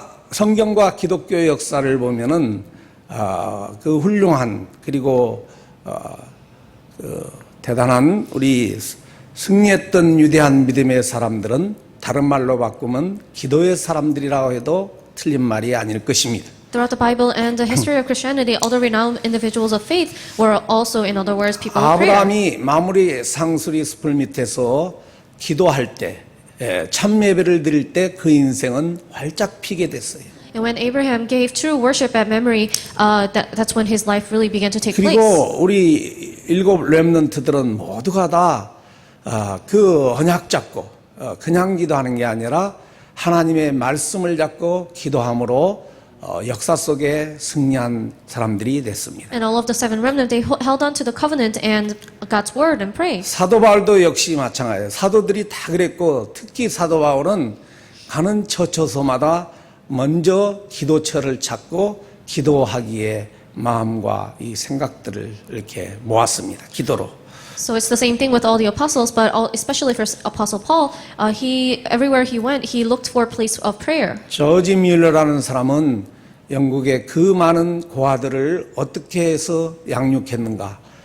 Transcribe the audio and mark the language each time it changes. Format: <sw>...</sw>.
<ko>성경과 기독교의 역사를 보면은 그 훌륭한, 그리고 대단한 우리 승리했던 위대한 믿음의 사람들은 다른 말로 바꾸면 기도의 사람들이라고 해도 틀린 말이 아닐 것입니다.</ko> <en>Throughout the Bible and the history of Christianity, all the renowned individuals of faith were also, in other words, people of prayer.</en> <ko>아브라함이 마무리 상수리 숲을 밑에서 기도할 때, 참 예배를 드릴 때 그 인생은 활짝 피게 됐어요.</ko> <en>And when Abraham gave true worship at memory, that's when his life really began to take place.</en> <ko>그리고 우리 7 렘넌트들은 모두가 다 그 언약 잡고 그냥 기도하는 게 아니라 하나님의 말씀을 잡고 기도함으로 역사 속에 승리한 사람들이 됐습니다.</ko> <en>And all of the 7 remnant, they held on to the covenant and God's word and prayed.</en> <ko>사도 바울도 역시 마찬가지예요. 사도들이 다 그랬고, 특히 사도 바울은 가는 처처소마다 먼저 기도처를 찾고 기도하기에 마음과 이 생각들을 이렇게 모았습니다. 기도로.</ko> <en>So it's the same thing with all the apostles, but especially for Apostle Paul, everywhere he went, he looked for a place of prayer.</en> <ko>저지 뮬러라는 사람은 영국의 그 많은 고아들을 어떻게 해서 양육했는가?</ko>